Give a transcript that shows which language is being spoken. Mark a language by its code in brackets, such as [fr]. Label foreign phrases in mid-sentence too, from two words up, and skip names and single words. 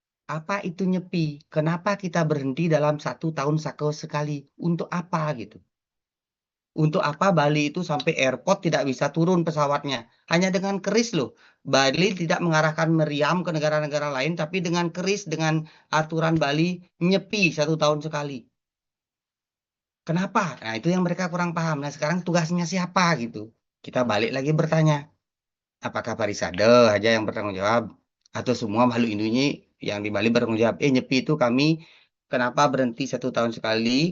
[id] Apa itu nyepi? Kenapa kita berhenti dalam 1 tahun sekali? Untuk apa gitu? Untuk apa Bali itu sampai airport tidak bisa turun pesawatnya? Hanya dengan keris loh. Bali tidak mengarahkan meriam ke negara-negara lain, tapi dengan keris, dengan aturan Bali nyepi 1 tahun sekali. Kenapa? Nah, itu yang mereka kurang paham. Nah, sekarang tugasnya siapa gitu? Kita balik lagi bertanya, apakah Parisade aja yang bertanggung jawab? Atau semua makhluk Indonesia yang di Bali bertanggung jawab? Nyepi itu kami kenapa berhenti 1 tahun sekali?